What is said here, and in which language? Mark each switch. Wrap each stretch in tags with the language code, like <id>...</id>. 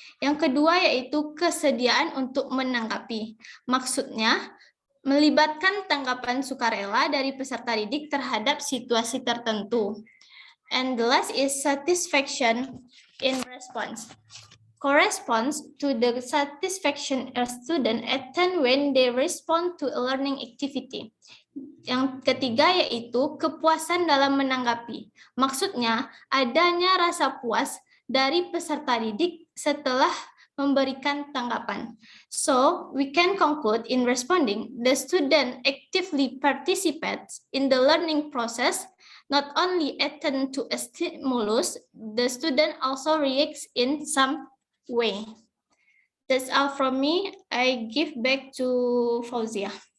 <id>Yang kedua yaitu kesediaan untuk menanggapi. Maksudnya, melibatkan tanggapan sukarela dari peserta didik terhadap situasi tertentu.</id> <en>And the last is satisfaction in response. Corresponds to the satisfaction a student attain when they respond to a learning activity.</en> <id>Yang ketiga yaitu kepuasan dalam menanggapi. Maksudnya, adanya rasa puas dari peserta didik setelah memberikan tanggapan.</id> <en>So, we can conclude in responding, the student actively participates in the learning process, not only attend to a stimulus, the student also reacts in some way. That's all from me. I give back to Fauzia.</en>